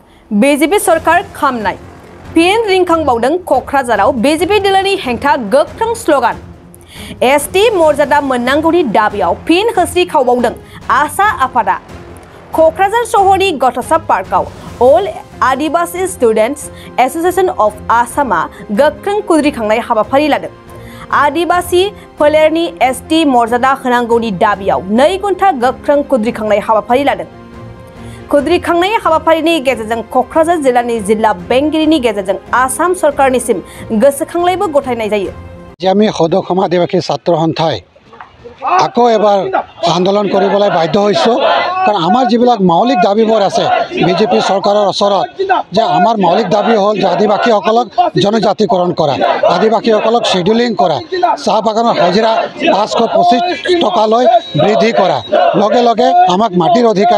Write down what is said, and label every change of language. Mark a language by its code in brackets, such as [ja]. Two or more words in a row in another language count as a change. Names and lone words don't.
[brx] BJP सरकार खाम नाय फिन रिंखां बावदों कक्राझाराव BJP दिलानि हेंथा गोख्रों स्लोगान ST मर्यादा मोननांगौनि दाबियाव फिन होस्रि खावबावदों आसा आफादा कक्राझार सहरनि गथ'सा पार्कआव All Adivasi Students Association of Assama गोख्रों कुद्रिखांनाय हाबाफारि लादों। आदिबासी फोलेरनि ST मर्यादा होनांगौनि दाबियाव 2 घन्टा गोख्रों कुद्रिखांनाय हाबाफारि लादों। कुद्रिखांनाय हाबाफारिनि गेजेरजों कक्राझार जिल्लानि जिल्ला बेंगिरिनि गेजेरजों आसाम सरकारनिसिम गोसोखांलायबो गथायनाय जायो। [as] আমি সদসম আদিবাসী ছাত্ৰ সন্থাই আকৌ এবাৰ আন্দোলন কৰিবলৈ বাধ্য হৈছোঁ কাৰণ আমাৰ যিবিলাক মৌলিক দাবীবোৰ আছে বিজেপি চৰকাৰৰ ওচৰত যে আমাৰ মৌলিক দাবী হ'ল যে আদিবাসীসকলক জনজাতিকৰণ কৰা আদিবাসীসকলক শিডিউলিং কৰা চাহ বাগানৰ হাজিৰা 525 টকালৈ বৃদ্ধি কৰা লগে লগে আমাক মাটিৰ অধিকাৰ